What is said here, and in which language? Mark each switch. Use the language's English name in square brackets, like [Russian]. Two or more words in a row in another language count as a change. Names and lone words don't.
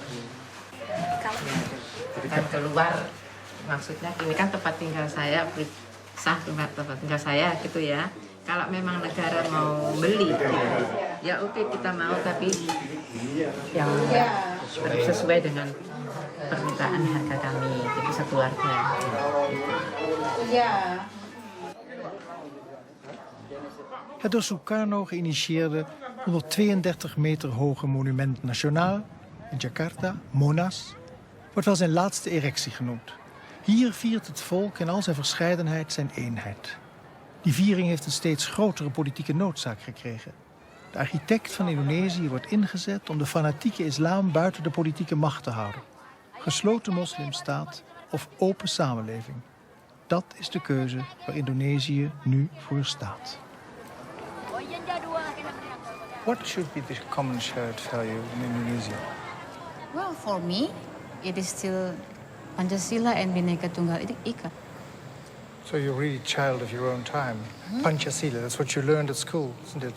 [Indonesian] Jadi kan keluar, maksudnya ini kan tempat tinggal saya, sah tempat tinggal saya gitu ya. Kalau memang negara mau beli, ya oke kita mau, tapi yang sesuai dengan permintaan harga kami, jadi sekeluarga. [Dutch] Ja. Het door Sukarno geïnitieerde 132 meter hoge monument nationaal in Jakarta, Monas, wordt wel zijn laatste erectie genoemd. Hier viert het volk in al zijn verscheidenheid zijn eenheid. Die viering heeft een steeds grotere politieke noodzaak gekregen. De architect van Indonesië wordt ingezet om de fanatieke islam buiten de politieke macht te houden. Gesloten moslimstaat of open samenleving. Dat is de keuze waar Indonesië nu voor staat. [English] What should be the common shared value in Indonesia? Well, for me, it is still Pancasila and Bhinneka Tunggal Ika. So you're really a child of your own time. Pancasila, that's what you learned at school, isn't it?